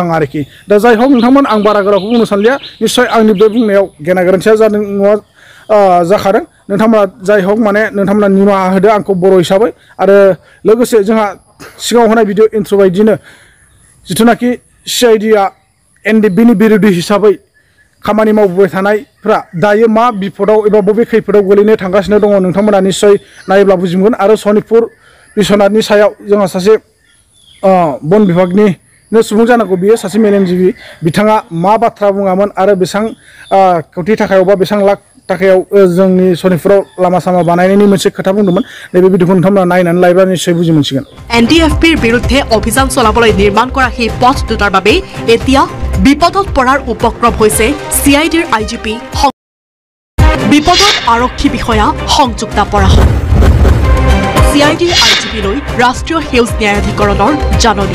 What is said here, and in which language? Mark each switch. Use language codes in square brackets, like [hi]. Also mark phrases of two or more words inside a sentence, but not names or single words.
[brx] आरोखि दा जाय हक नोंथांमोन आं बारा गोराखौ बुंनो सानलिया निस्सय आंनि बे बुंनायाव गेना गोरोन्थिया जादों नङा जाखादों नोंथांमोना जाय हक माने नोंथांमोना निमाहा होदो आंखौ बर' हिसाबै आरो लोगोसे जोंहा सिगाङाव होनाय भिडिअ इन्ट्र बायदिनो जिथुनाखि CIDआ NDFBनि बिरोधी हिसाबै खामानि मावबोबाय थानायफ्रा दायो मा बिपदआव एबा बबे खैफोदाव गोलैनो थांगासिनो दङ नोंथांमोना निस्सय नायोब्ला बुजि मोनगोन आरो सनितपुर बिश्वनाथनि सायाव जोंहा सासे बन बिभागनि नो सुबुं जानांगौ बियो सासे मेलेमजिबि बिथाङा मा बाथ्रा बुङामोन आरो बेसां कोटि थाखायाव बा बेसां लाख थाखायाव जोंनि सनितपुराव लामा सामा बानायनायनि मोनसे खोथा बुंदोंमोन नैबे भिडिअखौ नोंथांमोना नायनानै लायोब्ला निश्चय बुजि मोनसिगोन [as] NDFBৰ বিৰুদ্ধে অভিযান চলাবলৈ নিৰ্মাণ কৰা সেই পথ দুটাৰ বাবে এতিয়া বিপদত পৰাৰ উপক্ৰম হৈছে CIDৰ IGP বিপদত আৰক্ষী বিষয়া সংযুক্তা বৰা CIDৰ IGP লৈ ৰাষ্ট্ৰীয় সেউজ ন্যায়াধিকৰণৰ জাননী